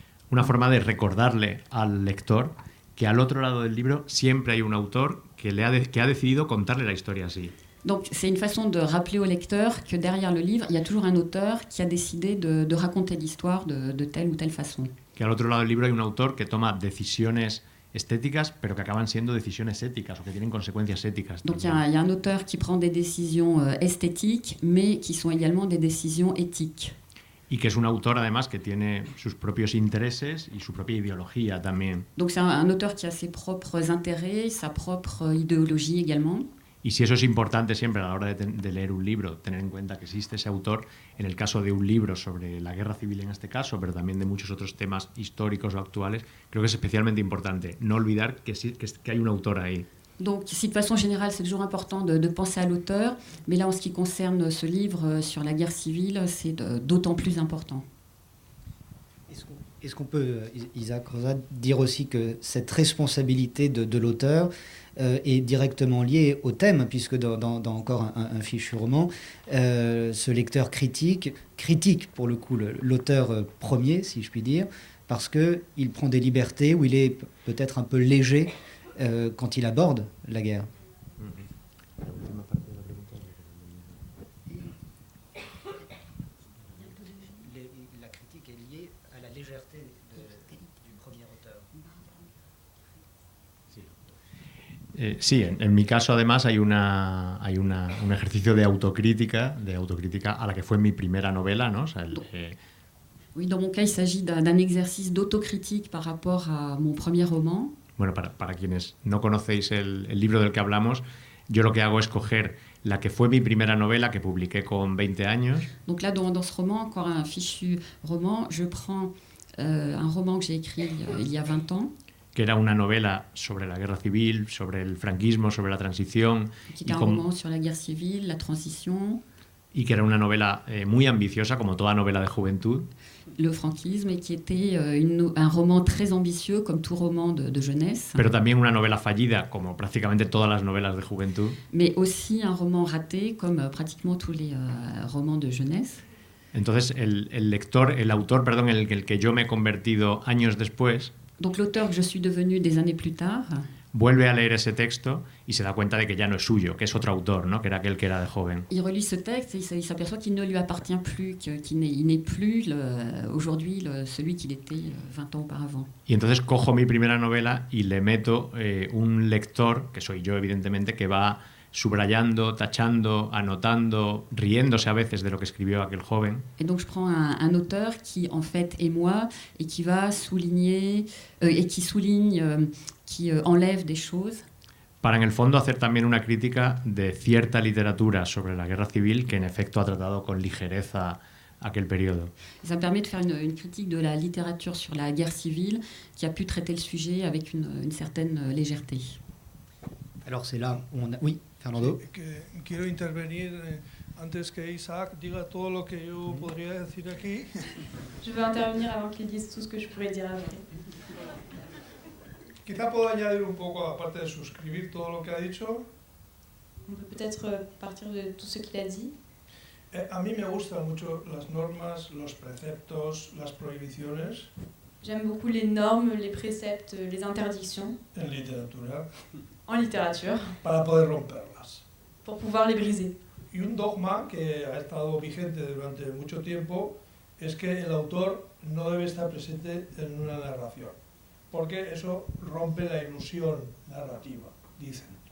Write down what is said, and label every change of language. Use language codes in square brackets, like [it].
[es] Una forma de recordarle al lector que al otro lado del libro siempre hay un autor que ha decidido contarle la historia así. [fr] Donc c'est une façon de rappeler au lecteur que derrière le livre, il y a toujours un auteur qui a décidé de raconter l'histoire de telle ou telle façon. [es] Que al otro lado del libro hay un autor que toma decisiones estéticas, pero que acaban siendo decisiones éticas o que tienen consecuencias éticas. [fr] Donc il y a un auteur qui prend des décisions esthétiques, mais qui sont également des décisions éthiques. [es] Y que es un autor, además, que tiene sus propios intereses y su propia ideología también. [fr] Donc c'est un auteur qui a ses propres intérêts, sa propre idéologie également. [es] Y si eso es importante siempre a la hora de leer un libro, tener en cuenta que existe ese autor, en el caso de un libro sobre la guerra civil en este caso, pero también de muchos otros temas históricos o actuales, creo que es especialmente importante no olvidar que hay un autor ahí. [fr] Donc, si de façon générale, c'est toujours important de penser à l'auteur, mais là, en ce qui concerne ce livre sur la guerre civile, c'est d'autant plus important. Est-ce qu'on peut, Isaac Rosat, dire aussi que cette responsabilité de l'auteur est directement liée au thème, puisque dans encore un fichu roman, ce lecteur critique pour le coup l'auteur premier, si je puis dire, parce qu'il prend des libertés où il est peut-être un peu léger quand il aborde la guerre. La critique est liée à la légèreté du premier auteur. [es] Sí, en mi caso además hay un ejercicio de autocrítica a la que fue mi primera novela, ¿no? O sea, [fr] Oui, dans mon cas, il s'agit d'un exercice d'autocritique par rapport à mon premier roman. [es] Bueno, para quienes no conocéis el libro del que hablamos, yo lo que hago es coger la que fue mi primera novela que publiqué con 20 años. [fr] Donc là, dans ce roman, encore un fichu roman, je prends un roman que j'ai écrit il y a 20 ans. [es] Que era una novela sobre la guerra civil, sobre el franquismo, sobre la transición. [fr] Qui était un roman sur la guerre civile, la transition. [es] Y que era una novela muy ambiciosa, como toda novela de juventud. [fr] Le franquisme, et qui était un roman très ambitieux, comme tout roman de jeunesse. [es] Pero también una novela fallida, como prácticamente todas las novelas de juventud. [fr] Mais aussi un roman raté, comme pratiquement tous les romans de jeunesse. [es] Entonces, el autor, en el que yo me he convertido años después. [fr] Donc l'auteur que je suis devenu des années plus tard. [es] Vuelve a leer ese texto y se da cuenta de que ya no es suyo, que es otro autor, ¿no? Que era aquel que era de joven. [fr] Il relit ce texte et il s'aperçoit qu'il ne lui appartient plus, qu'il n'est plus aujourd'hui celui qu'il était 20 ans auparavant. [es] Y entonces cojo mi primera novela y le meto un lector, que soy yo evidentemente, que va subrayando, tachando, anotando, riéndose a veces de lo que escribió aquel joven. [fr] Et donc je prends un auteur qui en fait est moi et qui va souligner et qui souligne, qui enlève des choses. [es] Para en el fondo hacer también una crítica de cierta literatura sobre la guerra civil que en efecto ha tratado con ligereza aquel periodo. [fr] Ça me permet de faire une critique de la littérature sur la guerre civile qui a pu traiter le sujet avec une certaine légèreté. Alors c'est là où on a... Oui, Fernando. [es] Quiero intervenir antes que Isaac diga todo lo que yo podría decir aquí. [fr] Je veux intervenir avant qu'il dise tout ce que je pourrais dire après. [es] Quizá puedo añadir un poco, aparte de suscribir todo lo que ha dicho. [fr] On peut peut-être partir de tout ce qu'il a dit. [es] A mí me gustan mucho las normas, los preceptos, las prohibiciones. [fr] J'aime beaucoup les normes, les préceptes, les interdictions. [es] En literatura. [fr] En littérature. [es] Para poder romperlas. [fr] Pour pouvoir les briser. [es] Y un dogma que ha estado vigente durante mucho tiempo es que el autor no debe estar presente en una narración, porque eso rompe la ilusión narrativa, dicen.